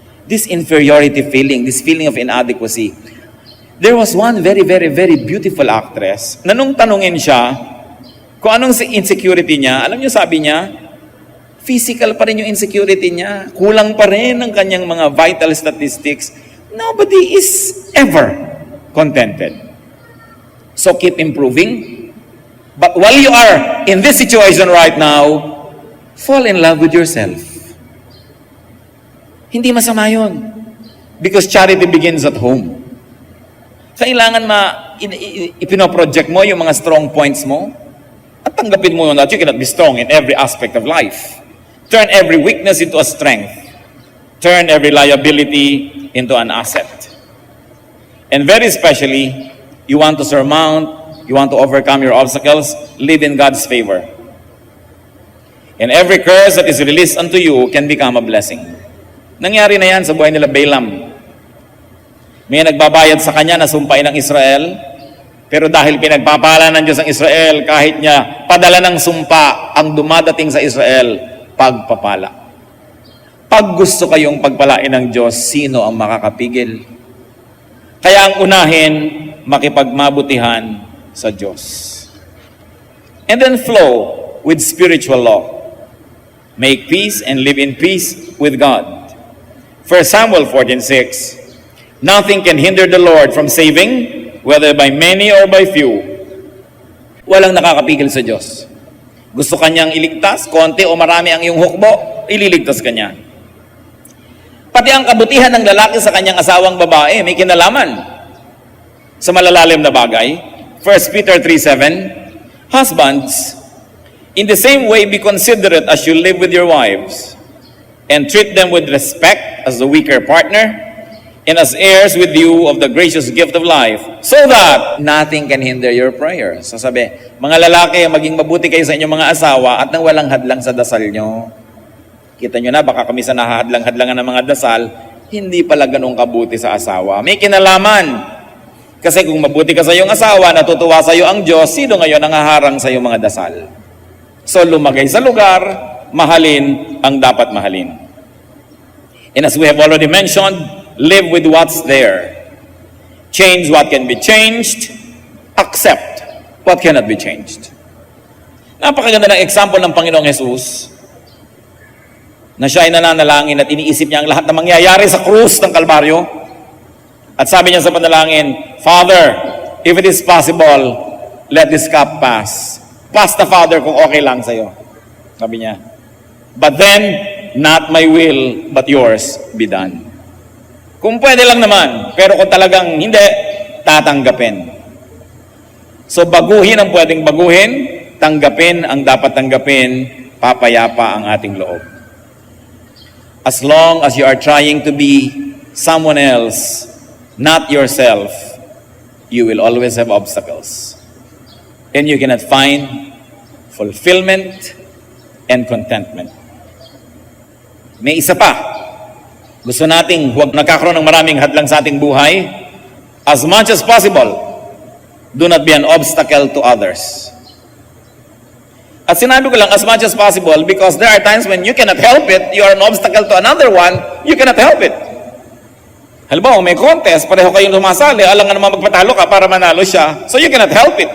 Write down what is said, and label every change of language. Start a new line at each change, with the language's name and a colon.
English: This inferiority feeling, this feeling of inadequacy. There was one very, very, very beautiful actress
Filipino: na nung tanungin siya kung anong insecurity niya, alam niyo sabi niya, physical pa rin yung insecurity niya. Kulang pa rin ang kanyang mga vital statistics.
English: Nobody is ever contented. So keep improving. But while you are in this situation right now, fall in love with yourself.
Filipino: Hindi masama yun.
English: Because charity begins at home.
Filipino: Kailangan ipinoproject mo yung mga strong points mo at tanggapin mo
English: that you cannot be strong in every aspect of life. Turn every weakness into a strength. Turn every liability into an asset. And very especially, you want to surmount, you want to overcome your obstacles, live in God's favor. And every curse that is released unto you can become a blessing.
Filipino: Nangyari na yan sa buhay nila Balaam. May nagbabayad sa kanya na sumpain ng Israel, pero dahil pinagpapala ng Diyos ang Israel, kahit niya padala ng sumpa ang dumadating sa Israel, pagpapala. Pag gusto kayong pagpalain ng Diyos, sino ang makakapigil? Kaya ang unahin, makipagmabutihan sa Diyos.
English: And then flow with spiritual law. Make peace and live in peace with God. 1 Samuel 14:6. Nothing can hinder the Lord from saving, whether by many or by few.
Filipino: Walang nakakapigil sa Diyos. Gusto kanyang iligtas, konti o marami ang iyong hukbo, ililigtas kanya. Pati ang kabutihan ng lalaki sa kanyang asawang babae, may kinalaman sa malalalim na bagay.
English: 1 Peter 3:7, Husbands, in the same way be considerate as you live with your wives, and treat them with respect as the weaker partner, and as heirs with you of the gracious gift of life, so that nothing can hinder your prayers.
Filipino: So sabi, mga lalaki, maging mabuti kayo sa inyong mga asawa at nang walang hadlang sa dasal nyo. Kita nyo na, baka kami sa nahahadlang-hadlangan ng mga dasal, hindi pala ganun kabuti sa asawa. May kinalaman. Kasi kung mabuti ka sa iyong asawa, natutuwa sa iyo ang Diyos, sino ngayon ang haharang sa iyong mga dasal? So lumagay sa lugar, mahalin ang dapat mahalin.
English: And as we have already mentioned, live with what's there. Change what can be changed, accept what cannot be changed.
Filipino: Napakaganda ng example ng Panginoong Jesus na siya ay nananalangin at iniisip niya ang lahat na mangyayari sa krus ng Kalbaryo. At sabi niya sa panalangin,
English: Father, if it is possible, let this cup pass.
Filipino: Pass the Father kung okay lang sa'yo. Sabi niya.
English: But then, not my will, but yours be done.
Filipino: Kung pwede lang naman, pero kung talagang hindi, tatanggapin. So baguhin ang pwedeng baguhin, tanggapin ang dapat tanggapin, papayapa ang ating loob.
English: As long as you are trying to be someone else, not yourself, you will always have obstacles. And you cannot find fulfillment and contentment.
Filipino: May isa pa. Gusto nating huwag nagkakaroon ng maraming hadlang sa ating buhay.
English: As much as possible, do not be an obstacle to others.
Filipino: At sinabi ko lang,
English: as much as possible, because there are times when you cannot help it, you are an obstacle to another one, you cannot help it.
Filipino: Halimbawa, may contest, pareho kayong lumasali, alam nga naman magpatalo ka para manalo siya.
English: So you cannot help it.